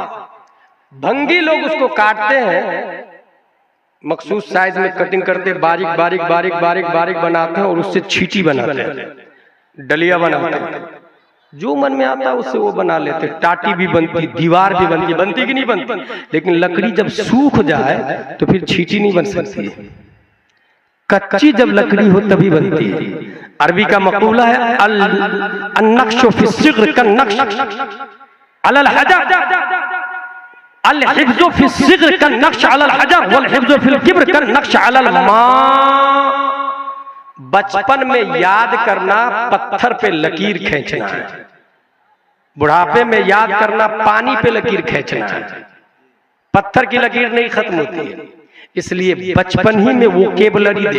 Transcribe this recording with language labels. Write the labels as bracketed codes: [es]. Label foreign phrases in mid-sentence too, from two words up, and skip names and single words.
[ur] بھنگی لوگ اس کو کاٹتے ہیں، مخصوص سائز میں کٹنگ کرتے، باریک باریک باریک باریک باریک بناتے ہیں اور اس سے چھینٹی بناتے ہیں، ڈلیا بناتے ہیں. جو من میں آتا ہے اس سے وہ بنا لیتے۔ ٹاٹی بھی بنتی، دیوار بھی بنتی، بنتی کہ نہیں بنتی? لیکن لکڑی جب سوکھ جائے تو پھر چھینٹی نہیں بن سکتی ہے. کچی جب لکڑی ہو تبھی بنتی ہے. عربی کا مقولہ ہے [ar] النقش في الصغر كالنقش على الحجر، الحفظ في الصغر كالنقش على الحجر والحفظ في الكبر كالنقش على الماء. [ur] بچپن میں یاد کرنا پتھر پہ لکیر کھینچنا ہے، بڑھاپے میں یاد کرنا پانی پہ لکیر کھینچنا ہے. پتھر کی لکیر نہیں ختم ہوتی ہے، اس لیے بچپن ہی میں ووکیبلری دے.